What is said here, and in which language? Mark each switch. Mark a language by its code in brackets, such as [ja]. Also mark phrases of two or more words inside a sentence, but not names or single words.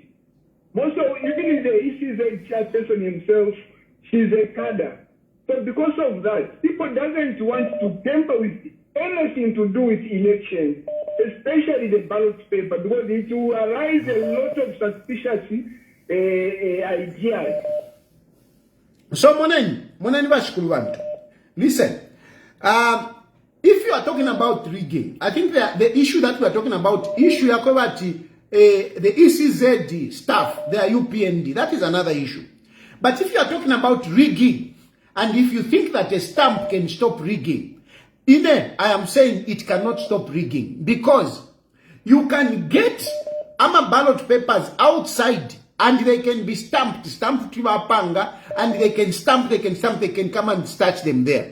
[en] Even the ECZ chairperson himself, she's a cadre. So because of that, people doesn't want to tamper with anything to do with elections, especially the ballot paper, because it will arise a lot of suspicious ideas. [bem] So moneni bashikulu bantu. [en] Listen, if you are talking about rigging, I think the issue that we are talking about, issue yakobati the ECZ staff, they are UPND, that is another issue. But if you are talking about rigging, and if you think that a stamp can stop rigging, I am saying it cannot stop rigging because you can get ballot papers outside and they can be stamped to panga, and they can come and touch them there.